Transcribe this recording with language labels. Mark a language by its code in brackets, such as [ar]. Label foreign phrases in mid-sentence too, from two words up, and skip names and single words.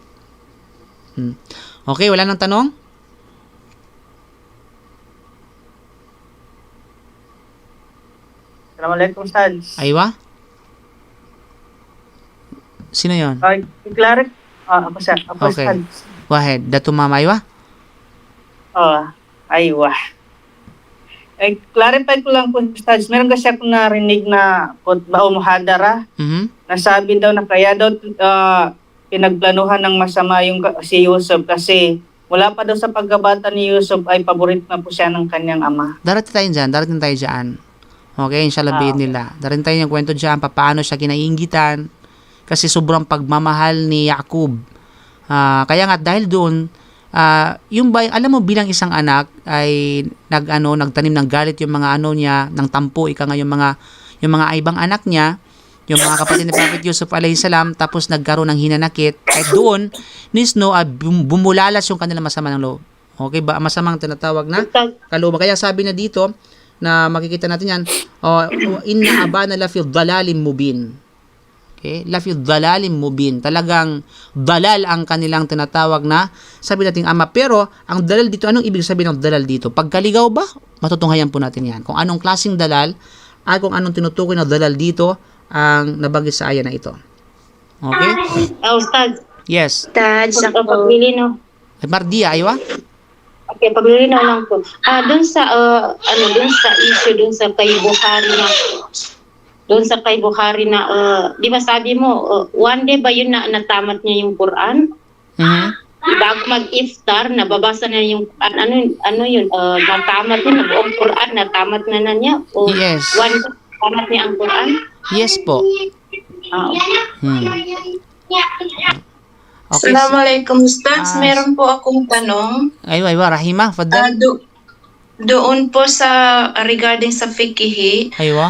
[tl] Okay, wala nang tanong? [ar] السلام عليكم، أستاذ. [tl] Aywa? Sino yon? I-clarify. Ako, sir. Ako, Okay. Ustad. [en] Go ahead. [tl] Dato Mama Aywa? Aywa. Clarify ko lang po, Ustad. Meron kasi ako narinig na khutbah o muhadara. Nasabi daw na kaya daw pinagplanuhan ng masama yung si Yusuf kasi wala pa daw sa pagkabata ni Yusuf ay paborito na po siya ng kanyang ama. Darating tayo dyan. Okay, inshallah bihin nila. Darating tayo yung kwento dyan, paano siya kinainggitan kasi sobrang pagmamahal ni Yakub. Kaya nga dahil doon, yung alam mo bilang isang anak ay nagtanim ng galit yung mga niya, ng tampo, yung mga ibang anak niya, yung mga kapatid ni Prophet Yusuf [ar] عليه السلام, [tl] tapos nagkaroon ng hinanakit. At doon, nisno, bumulalas yung kanilang masama ng loob. Okay ba? Masamang tinatawag na kalooban. Kaya sabi na dito, na makikita natin yan, [ar] إن أبانا لفي ضلال مبين. Okay? لفي ضلال مبين. [tl] Talagang dalal ang kanilang tinatawag na, sabi natin ama. Pero, ang dalal dito, anong ibig sabihin ng dalal dito? Pagkaligaw ba? Matutunghayan po natin yan. Kung anong klaseng dalal, at kung anong tinutukoy na dalal dito, ang nabanggit sa aya na ito. Okay? Ustad. Yes. Ustad, sa paglilinaw. Mardia, aywa? Okay, paglilinaw lang po. Doon sa issue doon sa kay Bukhari na di ba sabi mo [en] one day [tl] ba yun na natamat niya yung Quran? Bago mag-iftar, nababasa na yung ano yun, natamat niya ng buong Quran, natamat na niya. O Yes. [en] one day [tl] natamat niya ang Quran? Yes po. Okay. [ar] السلام عليكم أستاذ, [tl] meron po akong tanong. Aywa, Rahima, fadal. Doon po sa regarding sa fiqh, Aywa.